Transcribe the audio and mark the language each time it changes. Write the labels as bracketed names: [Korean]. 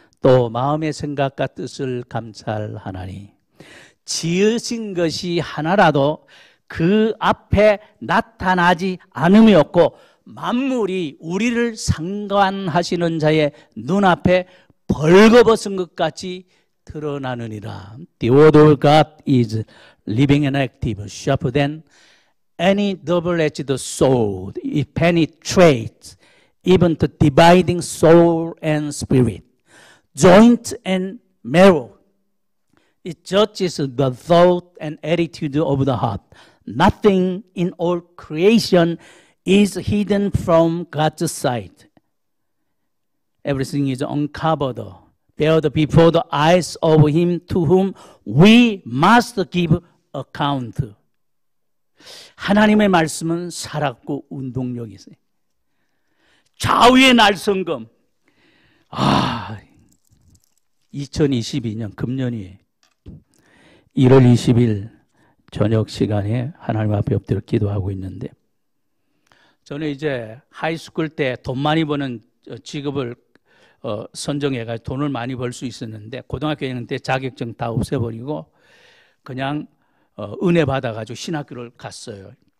[Korean] 또 마음의 생각과 뜻을 감찰하나니 지으신 것이 하나라도 그 앞에 나타나지 않음이 없고 만물이 우리를 상관하시는 자의 눈앞에 벌거벗은 것 같이 드러나느니라. [English] The word of God is living and active, sharper than any double-edged sword. It penetrates even to dividing soul and spirit, joint and marrow. It judges the thought and attitude of the heart. Nothing in all creation is hidden from God's sight. Everything is uncovered, bared before the eyes of Him to whom we must give account. [Korean] 하나님의 말씀은 살았고 운동력이 있어요. 좌우의 날성검. 2022년 금년이 1월 20일 저녁 시간에 하나님 앞에 엎드려 기도하고 있는데 저는 이제 하이스쿨 때 돈 많이 버는 직업을 선정해가지고 돈을 많이 벌 수 있었는데 고등학교 있는 때 자격증 다 없애버리고 그냥 은혜 받아가지고 신학교를 갔어요.